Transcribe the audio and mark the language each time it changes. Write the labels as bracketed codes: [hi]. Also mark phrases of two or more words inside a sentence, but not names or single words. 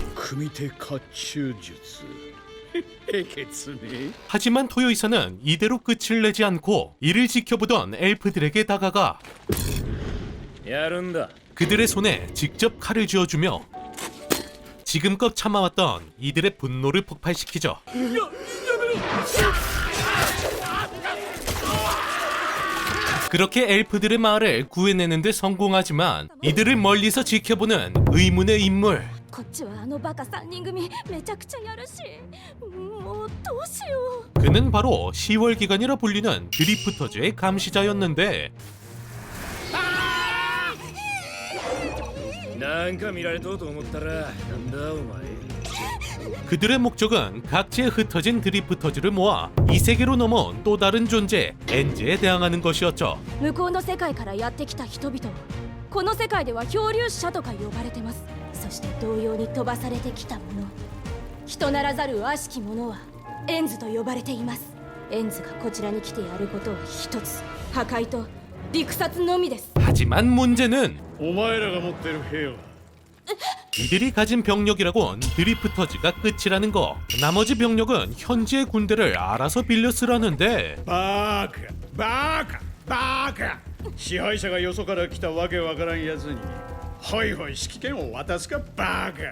[ja] 組手甲冑術へけつね。 [ko] 하지만 토요이사는 이대로 끝을 내지 않고 이를 지켜보던 엘프들에게 다가가 [ja] やるんだ。 [ko] 그들의 손에 직접 칼을 쥐어주며 지금껏 참아왔던 이들의 분노를 폭발시키죠. 그렇게 엘프들의 마을을 구해내는 데 성공하지만 이들을 멀리서 지켜보는 의문의 인물. [ja] こっちはあのバカ3人組めちゃくちゃやるしもうどうしよ [ko] 그는 바로 10월 기간이라 불리는 드리프터즈의 감시자였는데 [ja] なんか見られとうと思ったらなんだお前。 [ko] 그들의 목적은 각지에 흩어진 드리프터즈를 모아 이 세계로 넘어온 또 다른 존재 엔즈에 대항하는 것이었죠. [ja] う向こうの世界からやってきた人々はこの世界では漂流者とか呼ばれてます。そして同様に飛ばされてきたもの人ならざる悪しき者はエンズと呼ばれています。エンズがこちらに来てやることは一つ、破壊と陸殺のみです。 [ko] 하지만 문제는 [ja] お前らが持ってる兵は [ko] 이들이 가진 병력이라곤 드리프터즈가 끝이라는 거. 나머지 병력은 현지의 군대를 알아서 빌려 쓰라는데 [ja] バカバカバカ。支配者がよそから来たわけわからんやつにホイホイ指揮権を渡すかバカ。